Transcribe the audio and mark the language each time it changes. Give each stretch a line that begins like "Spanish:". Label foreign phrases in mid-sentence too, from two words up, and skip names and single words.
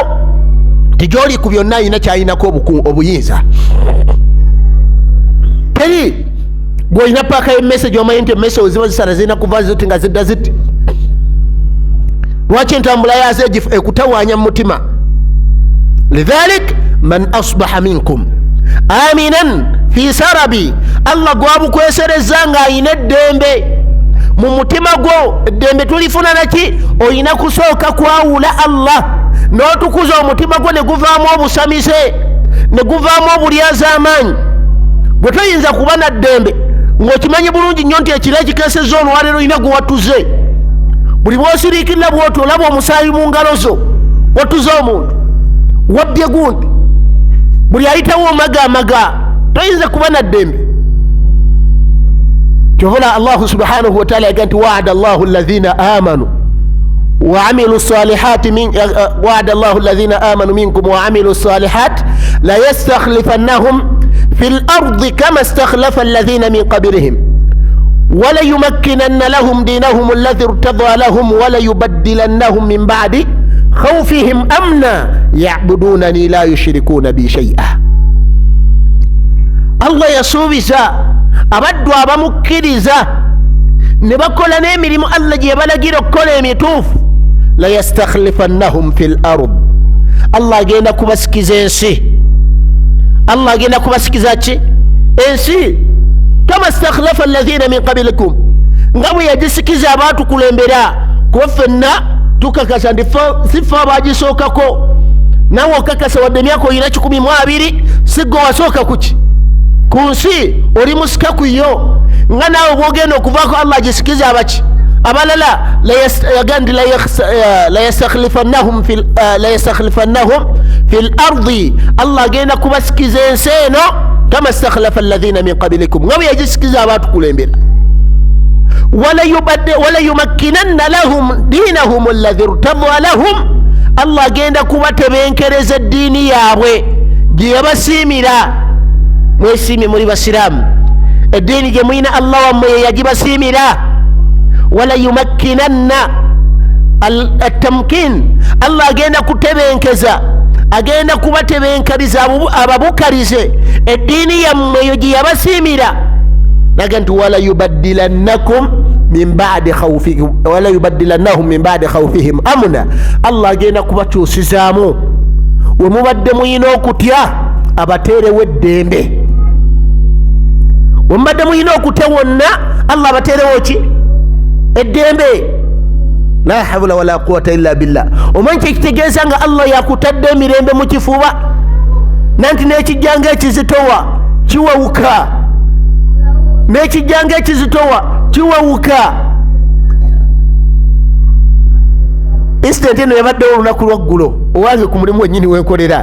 Ganda: Tijoli ku byonna alina kyayinako obuyinza. Teri gw'olina paaka y'emmese gy'omanyi nti emmese weziba zisala zirina kuva ziti nga zidda ziti. Lwaki entambula yazo ekutawaanya mu mutima?
Arabic: لذلك من أصبح منكم آمنا في سربه,
Ganda: Allah gwabukwesereza nga ayina eddembe mu mutima gwo. eddembe tulifuna naki? oyina kusooka kwawula Allah n'otukuza omutima gwo ne guvaamu obusamise, ne guvaamu obulyazaamaanyi. bwe toyinza kuba na ddembe ng'okimanyi bulungi nnyo nti ekiro ekikeseza olwaleero olina gwe watuze. buli bw'osiriikirira bw'oti olaba omusaayi mu ngalo zo, watuze omuntu, wabbye gundi, buli ayitawo omagamaga, toyinza kuba na ddembe.
Arabic: kyovula الله سبحانه وتعالى
Ganda: yaga nti
Arabic: وعد الله الذين آمنوا وعملوا الصالحات وعد الله الذين آمنوا منكم وعملوا الصالحات ليستخلفنهم في الأرض كما استخلف الذين من قبلهم وليمكنن لهم دينهم الذي ارتضى لهم وليبدلنهم من بعد خوفهم أمنا يعبدونني لا يشركون بي شيئا.
Ganda: Allah yasuubiza abaddu abamukkiriza ne bakola n'emirimu Allah gye balagira okukola emituufu,
Arabic: ليستخلفنهم في الأرض,
Ganda: Allah agenda kubasikiza ensi. Allah agenda kubasikiza ki? Ensi.
Arabic: كما استخلف الذين من قبلكم,
Ganda: nga bwe yagisikiza abaatukulembera. Kuba ffenna tukakasa nti si ffe abaagisookako, nawe okakasa wadde emyaka oyina 12 si gwe wasooka kuki ku nsi, oli musika ku yo, nga naawe bwogenda okuvaako Allah agisikiza abaki abalala.
Arabic: yagandi ليستخلفنهم في الأرض,
Ganda: Allah agenda kubasikiza ensi eno
Arabic: كما استخلف الذين من قبلكم,
Ganda: nga bwe yagisikiza abaatukulembera.
Arabic: وليمكنن لهم دينهم الذي ارتضى لهم,
Ganda: Allah agenda kubatebenkereza eddiini yaabwe gye yabasiimira. Mwesiimye muli basiraamu, eddiini gye mwina Allah wammwe ye yagibasiimira.
Arabic: وليمكنن التمكين,
Ganda: Allah agenda kutebenkeza, agenda kubatebenkeriza ababukarize eddiini yammwe eyo gye yabasiimira. naga nti
Arabic: وليبدلنهم من بعد خوفهم أمنا,
Ganda: Allah agenda kubakyusizaamu we mubadde muyina okutya abateerewo eddembe. we mubadde muyina okutya wonna Allah abateerewo ki? eddembe.
Arabic: لا حول ولا قوة إلا بالله.
Ganda: omanyi kyekitegeeza nga Allah yakutadde emirembe mu kifuba, nanti n'ekijjanga ekizitowa kiwawuka, n'ekijjanga ekizitowa kiwawuka. incident eno yabaddewo olunaku lwaggulo, owange ku mulimu wennyini wenkolera.